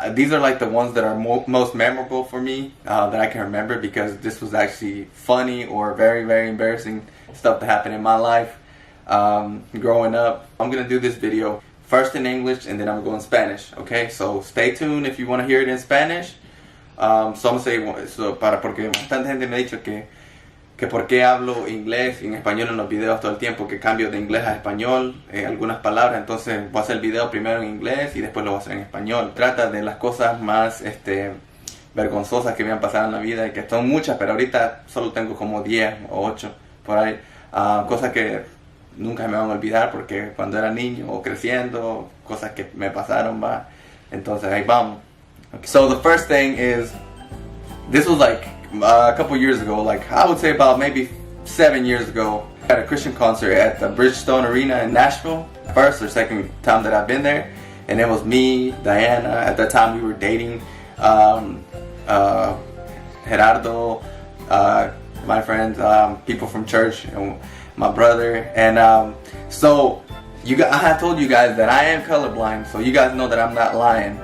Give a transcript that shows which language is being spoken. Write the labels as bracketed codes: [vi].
[en] These are like the ones that are most memorable for me that I can remember, because this was actually funny or very, very embarrassing stuff that happened in my life growing up. I'm going to do this video first in English and then I'm going to go in Spanish, okay? So stay tuned if you want to hear it in Spanish. So I'm going to say, [es] porque bastante gente me ha dicho que por qué hablo inglés y en español en los videos todo el tiempo, que cambio de inglés a español algunas palabras. Entonces voy a hacer el video primero en inglés y después lo voy a hacer en español. Trata de las cosas más vergonzosas que me han pasado en la vida, y que son muchas, pero ahorita solo tengo como 10 o 8 por ahí. Cosas que nunca me van a olvidar porque cuando era niño o creciendo, cosas que me pasaron, va. Entonces ahí vamos. Okay. [en] So the first thing is, this was like a couple years ago, like I would say about maybe 7 years ago, at a Christian concert at the Bridgestone Arena in Nashville. First or second time that I've been there, and it was me, Diana. At that time we were dating, Gerardo, my friends, people from church, and my brother, and so I had told you guys that I am colorblind, so you guys know that I'm not lying.